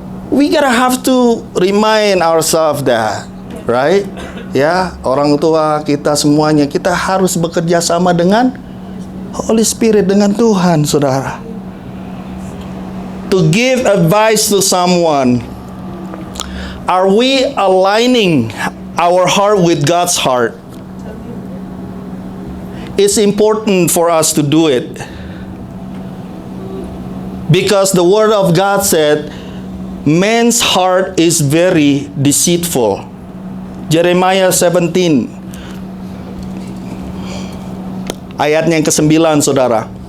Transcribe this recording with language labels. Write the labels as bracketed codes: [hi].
[en] We gotta have to remind ourselves that, right? [id] Ya, orang tua kita semuanya, kita harus bekerja sama dengan Holy Spirit, dengan Tuhan, saudara. [en] To give advice to someone. Are we aligning our heart with God's heart? It's important for us to do it. Because the Word of God said, man's heart is very deceitful. Jeremiah 17. [id] Ayatnya yang ke-9, saudara.